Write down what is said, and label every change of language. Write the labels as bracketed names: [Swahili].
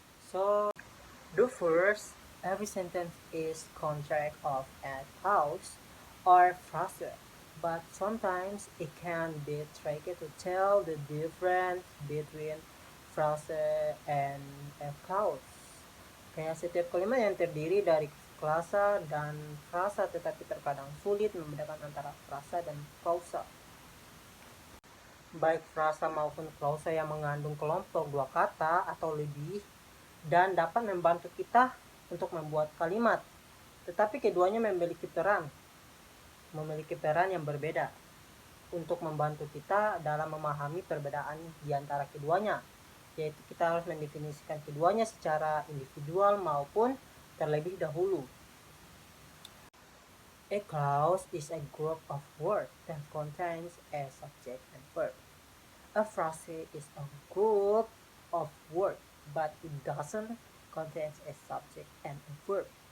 [English] So, the first, every sentence is contract of a clause or phrase, but sometimes it can be tricky to tell the difference between phrase and a clause. [Indonesian] Kayak setiap kalimat yang terdiri dari klasa dan frasa, tetapi terkadang sulit membedakan antara frasa dan klausa. Baik frasa maupun klausa yang mengandung kelompok dua kata atau lebih dan dapat membantu kita untuk membuat kalimat. Tetapi keduanya memiliki peran yang berbeda untuk membantu kita dalam memahami perbedaan di antara keduanya, yaitu kita harus mendefinisikan keduanya secara individual maupun terlebih dahulu. [English] A clause is a group of words that contains a subject and verb. A phrase is a group of words, but it doesn't contain a subject and a verb.